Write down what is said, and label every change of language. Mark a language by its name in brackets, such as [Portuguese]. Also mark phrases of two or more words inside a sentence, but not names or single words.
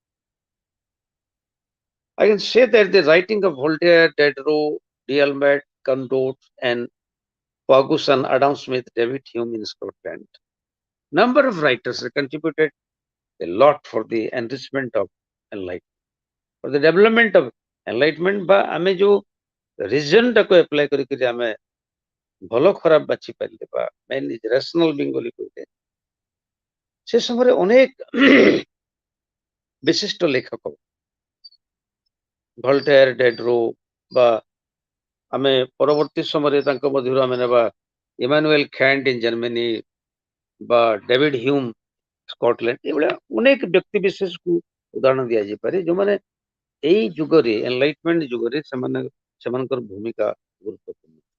[English] I can say that the writing of Voltaire, Diderot, D'Alembert, Condot, and Ferguson, Adam Smith, David Hume in Scotland, number of writers contributed a lot for the enrichment of enlightenment, for the development of enlightenment। [Odia] বা ଆମେ ଯୋଉ ରିଜନଟାକୁ ଆପ୍ଲାଏ କରିକି ଆମେ ଭଲ ଖରାପ ବାଛି ପାରିଲେ ବା ମେନଲି [English] rational being [Odia] ବୋଲି କହିଲେ ସେ ସମୟରେ ଅନେକ ବିଶିଷ୍ଟ ଲେଖକ ଭଲ୍ଟେୟାର, ଡେଡ୍ରୋ বা ଆମେ ପରବର୍ତ୍ତୀ ସମୟରେ ତାଙ୍କ ମଧ୍ୟରୁ ଆମେ ନେବା ଇମାନୁଏଲ ଖାଣ୍ଟ [English] in Germany [Odia] বা ଡେଭିଡ ହ୍ୟୁମ ସ୍କଟଲ୍ୟାଣ୍ଡ, ଏଭଳିଆ ଅନେକ ବ୍ୟକ୍ତି ବିଶେଷକୁ ଉଦାହରଣ ଦିଆଯାଇପାରେ ଯୋଉମାନେ ଏଇ ଯୁଗରେ ଏନଲାଇଟମେଣ୍ଟ ଯୁଗରେ ସେମାନଙ୍କର ଭୂମିକା ଗୁରୁତ୍ୱପୂର୍ଣ୍ଣ।